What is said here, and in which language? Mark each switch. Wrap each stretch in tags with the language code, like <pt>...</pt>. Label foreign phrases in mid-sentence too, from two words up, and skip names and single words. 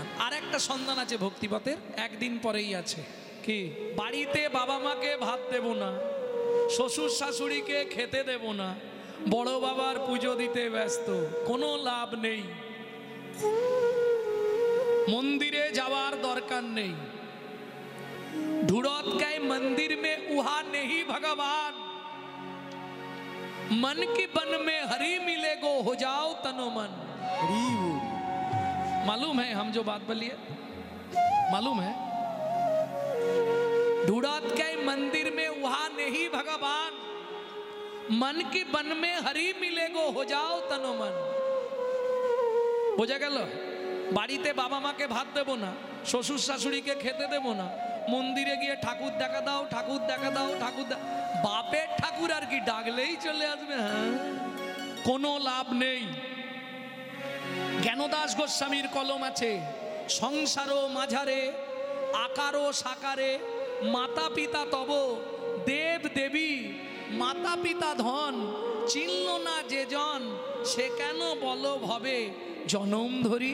<bn>আর একটা সন্ধান আছে ভক্তিপথের, একদিন পরেই আছে। কি? বাড়িতে বাবা মাকে ভাত দেব না, শ্বশুর শাশুড়িকে খেতে দেব না, বড় বাবার পুজো দিতে ব্যস্ত, কোনো লাভ নেই। মন্দিরে যাওয়ার দরকার নেই।</bn> <hi>ढूंढत गए मंदिर में उहा नहीं भगवान, मन की बन में हरि मिले गो हो जाओ तनो मन। मालूम है हम जो बात बोलिए? मालूम है? ढूंढत गए मंदिर में उहा नहीं भगवान, मन की बन में हरि मिले गो हो जाओ तनो मन।</hi> <bn>বোঝা গেল? বাড়িতে বাবা মাকে ভাত দেব না, শ্বশুর শাশুড়িকে খেতে দেব না, মন্দিরে গিয়ে ঠাকুর দেখা দাও, ঠাকুর দেখা দাও, বাপের ঠাকুর আর কি ডাকলেই চলে আসবে। হ্যাঁ, কোনো লাভ নেই। জ্ঞানদাস গোস্বামীর কলম আছে, সংসারও মাঝারে আকারও সাকারে, মাতা পিতা তব দেব দেবী, মাতা পিতা ধন, চিনল না যে জন, সে কেন বলো ভবে জনম ধরি।</bn>